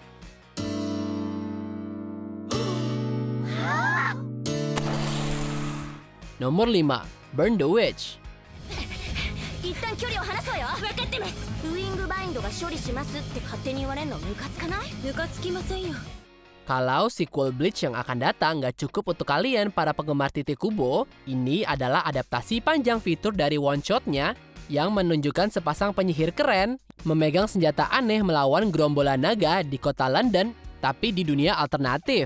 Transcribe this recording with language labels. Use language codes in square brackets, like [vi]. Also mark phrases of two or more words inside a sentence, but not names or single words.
[id] Nomor 5, Burn the Witch. [ja] バインドが処理しますって勝手に言われんのムカつかない？ムカつきませんよ。 [id] Kalau sequel Bleach yang akan datang nggak cukup untuk kalian para penggemar titik kubo, ini adalah adaptasi panjang fitur dari one-shotnya yang menunjukkan sepasang penyihir keren memegang senjata aneh melawan gerombolan naga di kota London, tapi di dunia alternatif.